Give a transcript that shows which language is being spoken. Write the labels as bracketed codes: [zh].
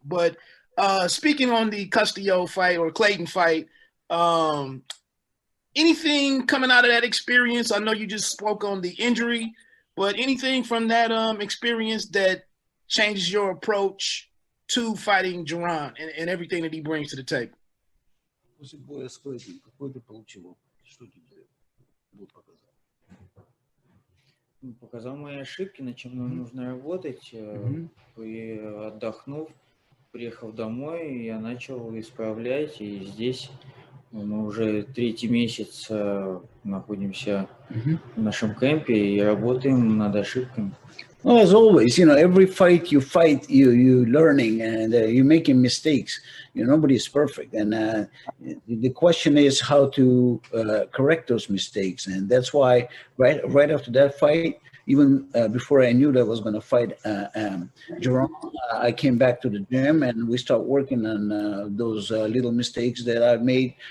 [en] But speaking on the Castillo fight or Clayton fight, anything coming out of that experience? I know you just spoke on the injury, but anything from that experience that changes your approach to fighting Jaron and everything that he brings to the table? [ru] После боя с Клэйдом, какой ты получил опыт? Что тебе был показал? Показал мои ошибки, над чем нам нужно работать. И отдохнув, приехав домой, я начал исправлять. И здесь мы уже третий месяц находимся в нашем кемпе и работаем над ошибками. [en] Well, as always, every fight you fight, you learning and you're making mistakes. Nobody is perfect, and the question is how to correct those mistakes. And that's why right after that fight, even before I knew that I was going to fight Jaron, I came back to the gym and we start working on those little mistakes that I made.